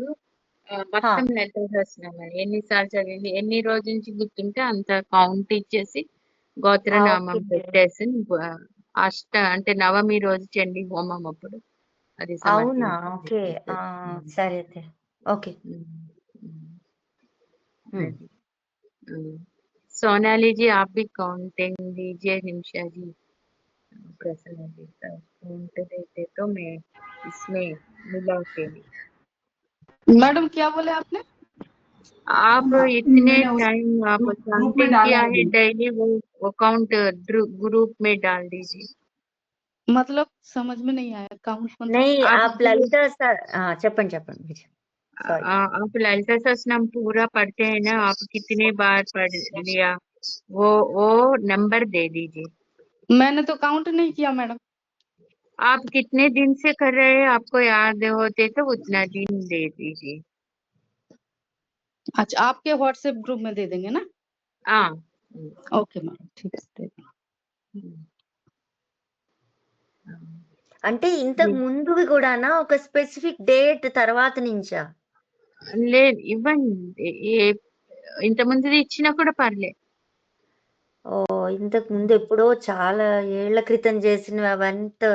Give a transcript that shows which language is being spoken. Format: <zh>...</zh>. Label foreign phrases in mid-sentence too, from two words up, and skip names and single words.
<te>హా. మొత్తం లెటర్స్ వస్తున్నాయి. ఎన్నిసార్లు చదివింది, ఎన్ని రోజుల నుంచి గుర్తుంటే అంత కౌంట్ ఇచ్చేసి గోత్రనామం ఓకే. పెట్టేసి అంటే నవమి రోజు చండీ హోమం అప్పుడు అది అవునా? ఓకే. సమర్పించాలి. సరే అయితే. ఓకే.</te> <hi>सोनाली जी, आप भी काउंटिंग दीजिए, निमिषा जी प्रसन्न जी का काउंट देते तो मैं इसमें मिला के मैडम क्या बोले आपने? आप इतने मैंने उस टाइम आप ग्रुप में काउंटिंग डाला किया है है अभी। डेली, वो काउंट ग्रुप में डाल दीजिए। मतलब समझ में नहीं आया, काउंट मतलब? नहीं, आप</hi> <te>आप ललिता చెప్పండి చెప్పండి. సారీ.</te> <hi>आप ललिता सहस्रनाम पूरा पढ़ते हैं ना, आप कितने बार पढ़ लिया, वो नंबर दे दीजिए। मैंने तो काउंट नहीं किया मैडम। आप कितने दिन से कर रहे हैं, आपको याद होते तो उतना दिन दे दीजिए। अच्छा, आपके व्हाट्सएप ग्रुप में दे देंगे ना? हाँ, ओके मैडम, ठीक है, दे देंगे।</hi> <te>అంటే ఇంతకు ముందువి కూడానా, ఒక స్పెసిఫిక్ డేట్ తర్వాత నుంచా? లేదు ఇవ్వండి, ఇంత ముందు ఇచ్చినా కూడా పర్లే. ఓ, ఇంతకు ముందు ఎప్పుడో చాలా ఏళ్ల క్రితం చేసినవి అవంతా</te>